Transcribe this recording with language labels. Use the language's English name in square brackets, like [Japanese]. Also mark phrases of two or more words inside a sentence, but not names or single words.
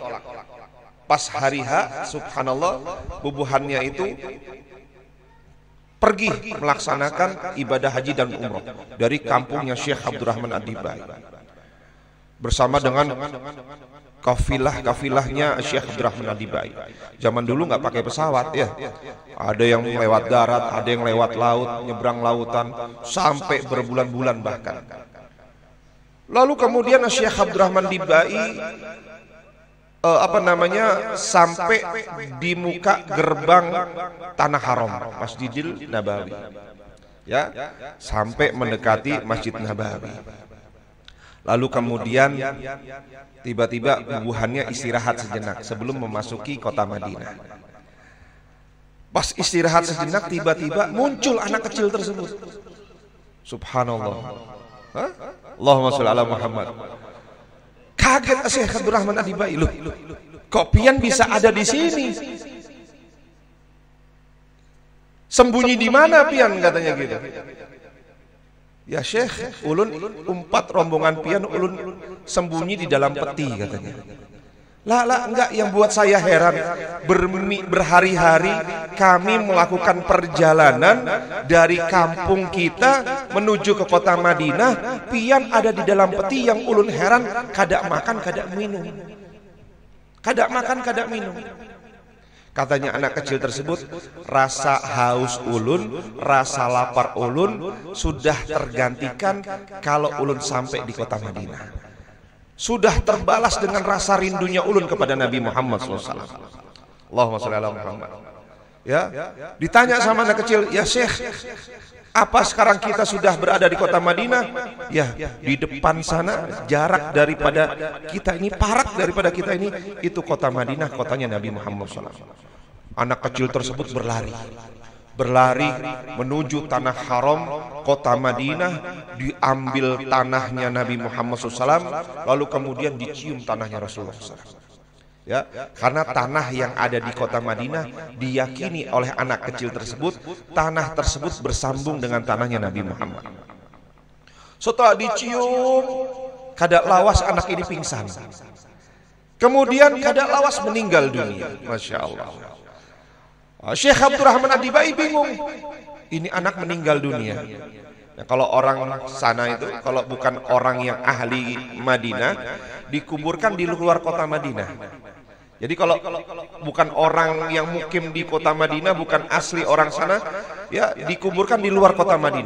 [Indonesian] Pas hari H, subhanallah, bubuhannya itu pergi melaksanakan ibadah haji dan umroh dari kampungnya Syekh Abdurrahman Adibai bersama dengan kafilahnya Syekh Abdurrahman Adibai. Zaman dulu nggak pakai pesawat ya, ada yang lewat darat, ada yang lewat laut, nyebrang lautan sampai berbulan-bulan bahkan. Lalu kemudian Syekh Abdurrahman Adibai sampai di muka gerbang tanah haram Masjidil Nabawi, ya, sampai mendekati Masjid Nabawi. Lalu kemudian tiba-tiba bubuhannya istirahat sejenak sebelum memasuki kota Madinah. Pas istirahat sejenak tiba-tiba muncul anak kecil tersebut. Subhanallah. [Arabic] اللهم صل على محمد. [Indonesian] Kaget Syekh Abdurrahman Adibai, loh, kok pian bisa ada di sini? Sembunyi di mana pian katanya gitu. Ya Syekh, [Banjar] ulun umpat rombongan pian, [Indonesian] ulun sembunyi di dalam peti katanya. Lah enggak, yang buat saya heran, berhari-hari kami melakukan perjalanan dari kampung kita menuju ke kota Madinah, pian ada di dalam peti, yang ulun heran [Banjar] kada makan kada minum. Kada makan kada minum. [Indonesian] Katanya anak kecil tersebut, rasa haus ulun, rasa lapar ulun sudah tergantikan kalau ulun sampai di kota Madinah. Sudah terbalas dengan rasa rindunya ulun kepada Nabi Muhammad SAW. [Arabic] اللهم صل على محمد. [Indonesian] Ya, ditanya sama anak kecil, ya Syekh, apa sekarang kita sudah berada di kota Madinah? Ya, di depan sana jarak daripada kita ini, parak daripada kita ini, itu kota Madinah, kotanya Nabi Muhammad SAW. Anak kecil tersebut berlari menuju tanah haram kota Madinah, diambil tanahnya Nabi Muhammad SAW, lalu kemudian dicium tanahnya Rasulullah SAW. Ya, karena tanah yang ada di kota Madinah diyakini oleh anak kecil tersebut, tanah tersebut bersambung dengan tanahnya Nabi Muhammad. Setelah dicium, [Banjar] kada lawas [Indonesian] anak ini pingsan. Kemudian [Banjar] kada lawas [Indonesian] meninggal dunia. [Arabic] ما شاء الله. [Indonesian] Syekh Abdurrahman Adibai bingung, ini anak meninggal dunia. Nah, kalau orang sana itu, kalau bukan orang yang ahli Madinah, dikuburkan di luar kota Madinah. Jadi kalau bukan orang yang mukim di kota Madinah, bukan asli orang sana, ya dikuburkan di luar kota Madinah.